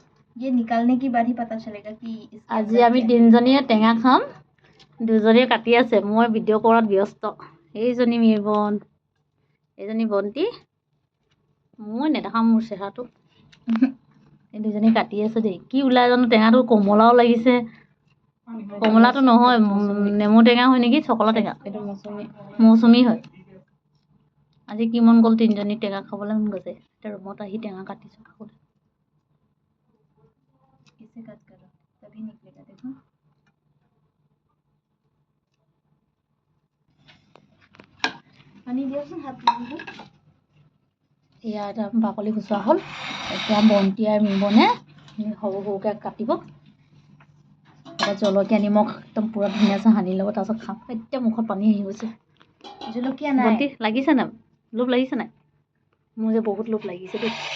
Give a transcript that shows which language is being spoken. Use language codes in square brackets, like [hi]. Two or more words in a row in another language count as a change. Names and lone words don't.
[hi] ये निकालने के बाद ही पता चलेगा कि इसके [as] আজি [hi] अंदर [as] আমি [hi] क्या है। [as] তিনিজনীয়ে টেঙা খাম দুজনীয়ে কাটি আছে মই ভিডিঅ' কৰাত ব্যস্ত এইজনী মিৰবন এইজনী বন্তি মই নেদেখাম মোৰ চেহেৰাটো এই দুজনী কাটি আছে দেই কি ওলাই জানো টেঙাটো কমলাও লাগিছে কমলাটো নহয় নেমু টেঙা হয় নেকি চকলা টেঙা এইটো মৌচুমী মৌচুমী হয় আজি কি মন গ'ল তিনিজনী টেঙা খাবলৈ মন গৈছে এতিয়া ৰুমত আহি টেঙা কাটিছোঁ খাবলৈ [hi] इसे कट करो तभी निकलेगा देखो पानी दियोचোন हाथ में [as] এয়া এটা বাকলি গুচোৱা হ'ল এতিয়া বন্তি আৰু মিবনে সৰু সৰুকৈ কাটিব এতিয়া জলকীয়া নিমখ একদম পূৰা ধুনীয়াছে সানি ল'ব তাৰপিছত খাম এতিয়া মুখত পানী আহি গৈছে জলকীয়া নাই বন্তি লাগিছে নাই লোভ লাগিছে নাই মোৰ যে বহুত লোভ লাগিছে দেই